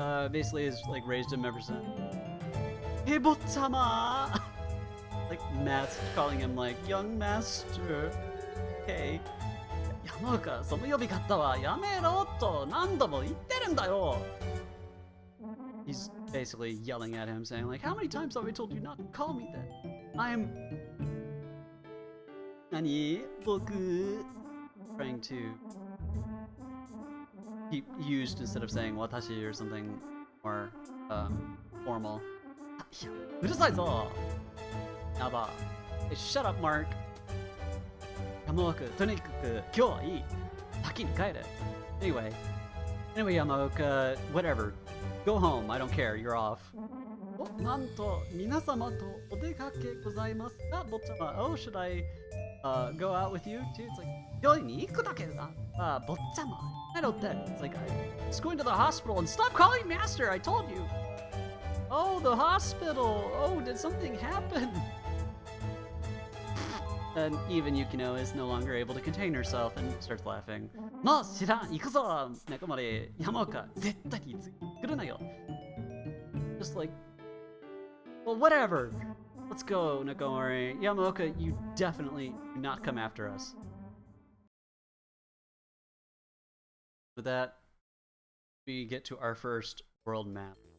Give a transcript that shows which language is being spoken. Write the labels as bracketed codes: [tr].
[en] Basically has like raised him ever since. Hey, Botsama! Like calling him like young master. [ja] Hey, Yamaoka, その呼び方はやめろと何度も言ってるんだよ. [en] He's basically yelling at him, saying like, how many times have I told you not to call me that? I'm... Nani? Boku... Trying to... He used instead of saying watashi or something more formal. [ja] うるさいぞ! [en] Yaba. Hey, shut up, Mark. [ja] Yamaoka, とにかく今日はいい. 先に帰れ. [en] Anyway, Yamaoka, whatever. Go home, I don't care, you're off. [ja] お、なんと、皆様とお出かけございますか、ぼっちゃま? [en] Oh, should I go out with you too? It's like, [ja] 病院に行くだけだ。 [en] ぼっちゃま.I don't think. It's like, I was going to the hospital and stop calling master, I told you. Oh, the hospital. Oh, did something happen? And even Yukino is no longer able to contain herself and starts laughing. [ja] もう知らん、行くぞ、中森、山岡、絶対に来るなよ. [en] Just like, well, whatever. Let's go, Nakomori. Yamaoka, you definitely do not come after us. With that, we get to our first world map.